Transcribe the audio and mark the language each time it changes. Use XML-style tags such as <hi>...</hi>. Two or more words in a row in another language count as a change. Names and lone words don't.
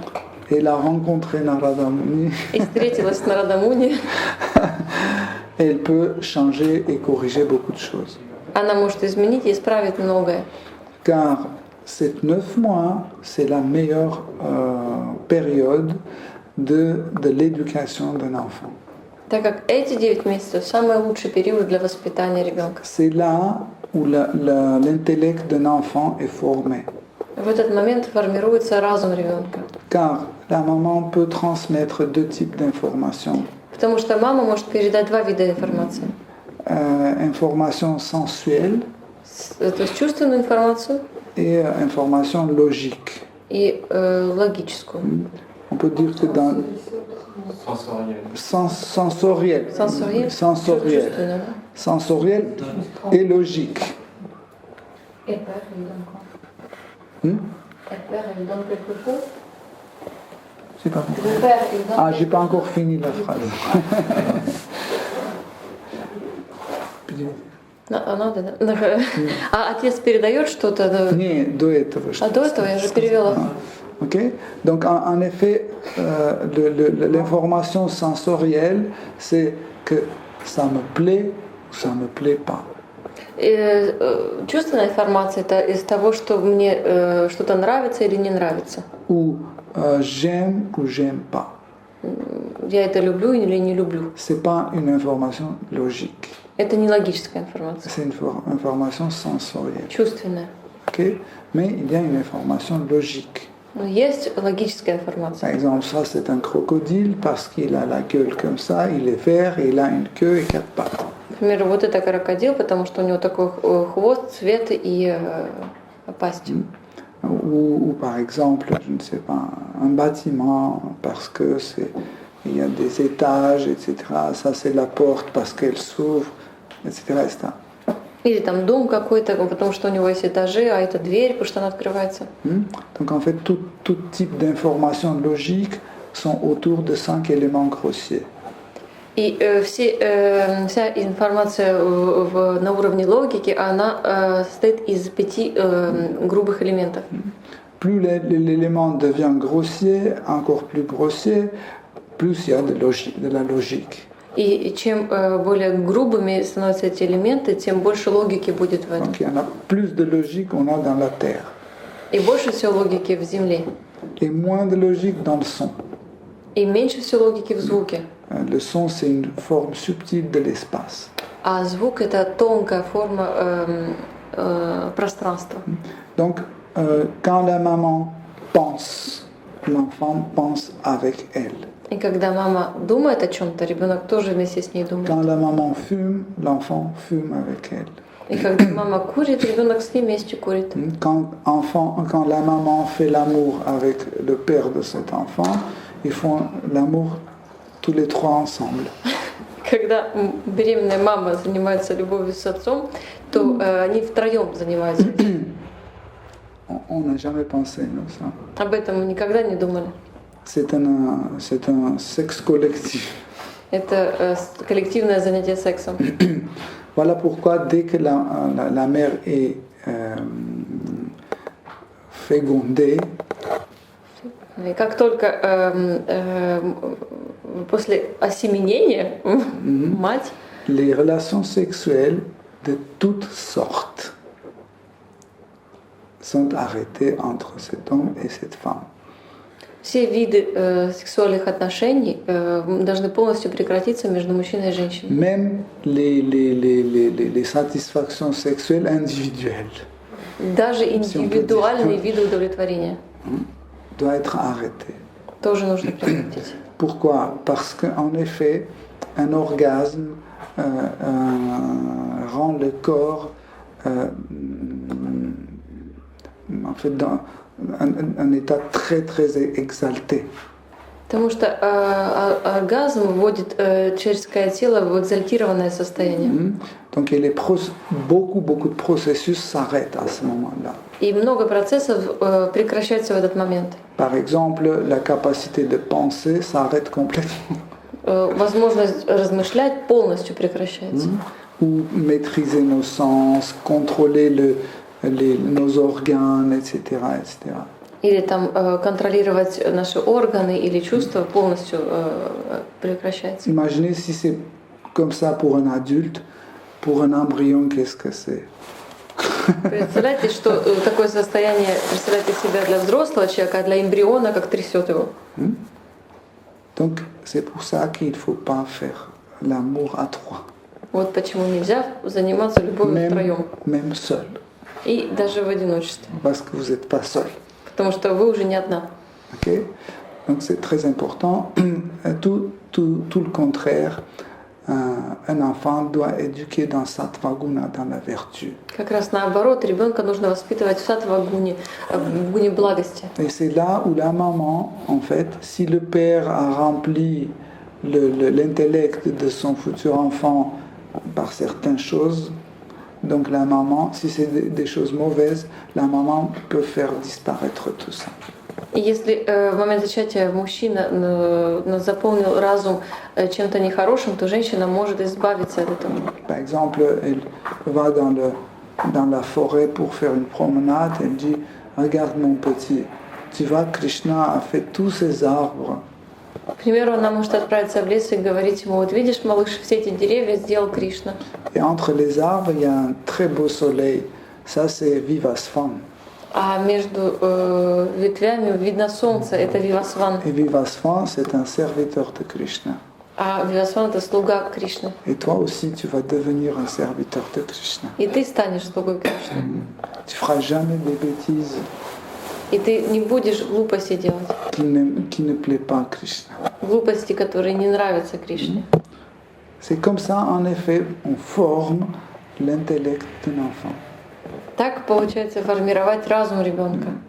<fr>elle a rencontré Narada Muni,</fr> <ru>и встретилась с Нарадамуни,</ru> <fr>elle peut changer et corriger beaucoup de choses.</fr> <ru>она может изменить и исправить многое.</ru> <fr>Car ces 9 mois, c'est la meilleure période de l'éducation d'un enfant.</fr> <ru>Так как эти 9 месяцев самый лучший период для воспитания ребенка.</ru> <fr>C'est là où l'intellect d'un enfant est formé.</fr> <ru>В этот момент формируется разум ребенка.</ru> <fr>Car la maman peut transmettre 2 types d'informations.</fr> <ru>Потому что мама может передать 2 вида информации.</ru> <fr>Information sensuelle</fr> <ru>То есть чувственную информацию</ru> <fr>et information logique.</fr> <ru>и логическую.</ru> <fr>On peut dire que dans Sensoriel. Сенсориель. Sensoriel.</fr> <ru>Чувственную, да?</ru> <fr>Sensoriel et logique. Et père, il donne quoi? Hmm? Et père, il donne quelque chose? J'ai pas compris. Le père, il donne Ah, j'ai pas encore fini la phrase.</fr> <ru>Надо, да? А отец передает что-то? Не, до этого. А до этого я же перевела.</ru> <fr>Ok. Donc en effet, l'information sensorielle, c'est que ça me plaît ou ça me plaît pas.</fr> <ru>Чувственная информация это из того, что мне что-то нравится или не нравится.</ru> <fr>Ou j'aime ou j'aime pas.</fr> <ru>Я это люблю или не люблю.</ru> <fr>C'est pas une information logique.</fr> <ru>Это не логическая информация.</ru> <fr>C'est une information sensorielle.</fr> <ru>Чувственная.</ru> <fr>Ok. Mais il y a une information logique.</fr> <ru>Но есть логическая информация.</ru> <fr>Par exemple, ça c'est un crocodile parce qu'il a la gueule comme ça, il est vert et il a une queue et 4 pattes.</fr> <ru>Например, вот это крокодил, потому что у него такой хвост, цвет и пасть.</ru> <fr>Ou par exemple, je ne sais pas, un bâtiment parce que il y a des étages, etc. Ça c'est la porte parce qu'elle s'ouvre, etc., etc.</fr> <ru>Или там дом какой-то, потому что у него есть этажи, а это дверь, потому что она открывается.</ru> <fr>Donc en fait, tout type d'informations logiques sont autour de 5 éléments grossiers.</fr> <ru>И вся информация на уровне логики, она состоит из 5 грубых элементов.</ru> <fr>Plus l'élément devient grossier, encore plus grossier, plus il y a de la logique.</fr> <ru>И чем более грубыми становятся эти элементы, тем больше логики будет в этом.</ru> <fr>Donc il y en a plus de logique qu'on a dans la terre.</fr> <ru>И больше всего логики в земле.</ru> <fr>Et moins de logique dans le son.</fr> <ru>И меньше всего логики в звуке.</ru> <fr>Le son, c'est une forme subtile de l'espace.</fr> <ru>А звук — это тонкая форма пространства.</ru> <fr>Donc, quand la maman pense, l'enfant pense avec elle.</fr> <ru>И когда мама думает о чем-то, ребенок тоже вместе с ней думает.</ru> <fr>Quand la maman fume, l'enfant fume avec elle.</fr> <ru>И когда мама курит, ребенок с ней вместе курит.</ru> <fr>Quand la maman fait l'amour avec le père de cet enfant, ils font l'amour tous les 3 ensemble.</fr> <ru>Когда беременная мама занимается любовью с отцом, то они втроем занимаются этим.</ru> <fr>On n'a jamais pensé, non, ça.</fr> <ru>Об этом мы никогда не думали.</ru> <fr>C'est un sexe collectif.</fr> <ru>Это коллективное занятие сексом.</ru> <fr>Voilà pourquoi dès que la mère est fécondée,</fr> <ru>И как только после осеменения мать,</ru> <fr>les relations sexuelles de toutes sortes sont arrêtés entre cet homme et cette femme.</fr> <ru>Все виды сексуальных отношений должны полностью прекратиться между мужчиной и женщиной.</ru> <fr>Même les satisfactions sexuelles individuelles</fr> <ru>Даже индивидуальные виды удовлетворения</ru> <fr>doivent être arrêtés.</fr> <ru>тоже нужно прекратить.</ru> <fr>Pourquoi? Parce qu'en effet, un orgasme rend le corps en fait dans un état très très exalté.</fr> <ru>Потому что оргазм вводит человеческое тело в экзальтированное состояние.</ru> <fr>Donc beaucoup de processus s'arrêtent à ce moment-là.</fr> <ru>И много процессов прекращается в этот момент.</ru> <fr>Par exemple, la capacité de penser s'arrête complètement.</fr> <ru>Возможность размышлять полностью прекращается.</ru> <fr>Ou maîtriser nos sens, contrôler nos organes, etc., etc.</fr> <ru>Или там контролировать наши органы или чувства полностью прекращается.</ru> <fr>Imaginez si c'est comme ça pour un adulte, pour un embryon, qu'est-ce que c'est?</fr> <ru>Представляете, что такое состояние представляете себя для взрослого человека, а для эмбриона как трясет его.</ru> <fr>Donc c'est pour ça qu'il ne faut pas faire l'amour à trois.</fr> <ru>Вот почему нельзя заниматься любовью втроем.</ru> <fr>Même seul.</fr> <ru>И даже в одиночестве.</ru> <fr>Parce que vous n'êtes pas seul.</fr> <ru>Потому что вы уже не одна.</ru> <fr>Okay? Donc c'est très important. Tout le contraire. Un enfant doit éduquer dans</fr> <sa>sattva guna,</sa> <fr>dans la vertu.</fr> <ru>Как раз наоборот, ребенка нужно воспитывать в саттва гуне, в гуне благости.</ru> <fr>Et c'est là où la maman, en fait, si le père a rempli l'intellect de son futur enfant par certaines choses, donc la maman, si c'est des choses mauvaises, la maman peut faire disparaître tout ça.</fr> <ru>И если в момент зачатия мужчина заполнил разум чем-то нехорошим, то женщина может избавиться от этого.</ru> <fr>Par exemple, elle va dans la forêt pour faire une promenade, elle dit « Regarde mon petit, tu vois, Krishna a fait tous ces arbres. »</fr> <ru>К примеру, она может отправиться в лес и говорить ему: вот видишь, малыш, все эти деревья сделал Кришна.</ru> <fr>Et entre les arbres, il y a un très beau soleil. Ça, c'est Vivasvan.</fr> <ru>А между ветвями видно солнце, это Вивасван.</ru> <fr>Et Vivasvan, c'est un serviteur de Krishna.</fr> <ru>А Вивасван — это слуга Кришны.</ru> <fr>Et toi aussi, tu vas devenir un serviteur de Krishna.</fr> <ru>И ты станешь слугой Кришны.</ru> <fr>Tu feras jamais des bêtises</fr> <ru>И ты не будешь глупости делать.</ru> <fr>qui ne plaît pas à Krishna.</fr> <ru>Глупости, которые не нравятся Кришне.</ru> <fr>C'est comme ça, en effet, on forme l'intellect d'un enfant.</fr> <ru>Так получается формировать разум ребенка.</ru>